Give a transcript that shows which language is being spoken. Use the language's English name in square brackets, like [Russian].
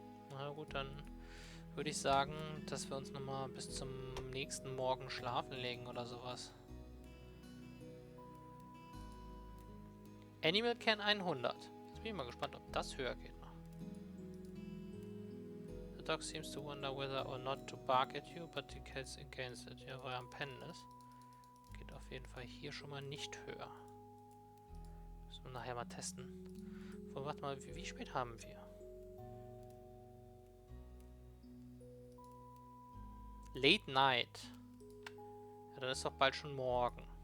[German] Na gut, dann würde ich sagen, dass wir uns nochmal bis zum nächsten Morgen schlafen legen oder sowas. Animal Can 100. Jetzt bin ich mal gespannt, ob das höher geht noch. [English] The dog seems to wonder whether or not to bark at you, but the cat's against it. [German] Ja, weil er am Pennen ist. Geht auf jeden Fall hier schon mal nicht höher. Müssen wir nachher mal testen. So, warte mal, wie spät haben wir? Late Night. Ja, dann ist doch bald schon morgen.